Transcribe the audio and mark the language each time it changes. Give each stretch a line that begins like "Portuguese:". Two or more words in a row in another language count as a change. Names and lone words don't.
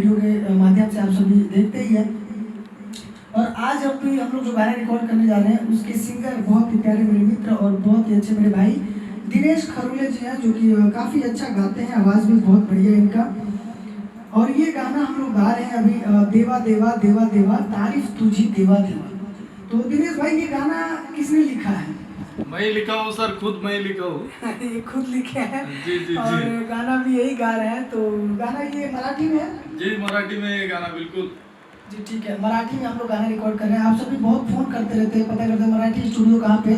Hindi: वीडियो के माध्यम से आप सभी देखते ही हैं। और आज अभी हम लोग जो गाना रिकॉर्ड करने जा रहे हैं उसके सिंगर बहुत ही प्यारे मेरे मित्र और बहुत ही अच्छे मेरे भाई दिनेश खरोले जी हैं, जो कि काफ़ी अच्छा गाते हैं, आवाज़ भी बहुत बढ़िया है इनका। और ये गाना हम लोग गा रहे हैं अभी,
Marathi: देवा देवा देवा देवा तारीफ तुझी देवा देवा।
Hindi: तो दिनेश भाई ये गाना किसने लिखा है? मैं ही लिखा हूँ सर, खुद मैं ही लिखा हूँ। ये खुद लिखे हैं जी जी और जी। गाना भी यही गा रहे हैं। तो गाना ये मराठी में है? जी मराठी में ये गाना बिल्कुल जी ठीक है, मराठी में हम लोग गाना रिकॉर्ड कर रहे हैं। आप सभी बहुत फ़ोन करते रहते हैं, पता करते हैं मराठी स्टूडियो कहाँ पे है।